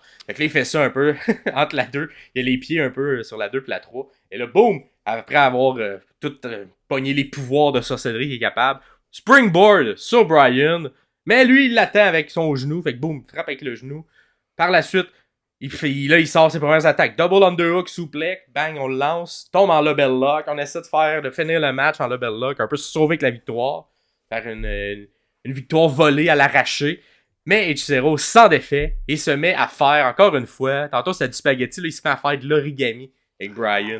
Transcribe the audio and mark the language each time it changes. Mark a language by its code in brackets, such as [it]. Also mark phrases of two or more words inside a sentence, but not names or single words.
[fr] Fait que là, il fait ça un peu entre la 2. Il a les pieds un peu sur la 2 et la 3. Et là, boum! Après avoir tout pogné les pouvoirs de sorcellerie qu'il est capable, springboard sur Brian. Mais lui, il l'attend avec son genou. Fait que boum, frappe avec le genou. Par la suite, il sort ses premières attaques. [en] Double underhook, suplex, bang, [fr] on le lance. Tombe en Lobel Lock. On essaie de finir le match en Lobel Lock. Un peu se sauver avec la victoire. Faire une victoire volée à l'arraché. Mais Ichiro, sans défait, il se met à faire, encore une fois, tantôt c'était du spaghetti, là, il se met à faire de l'origami avec Brian.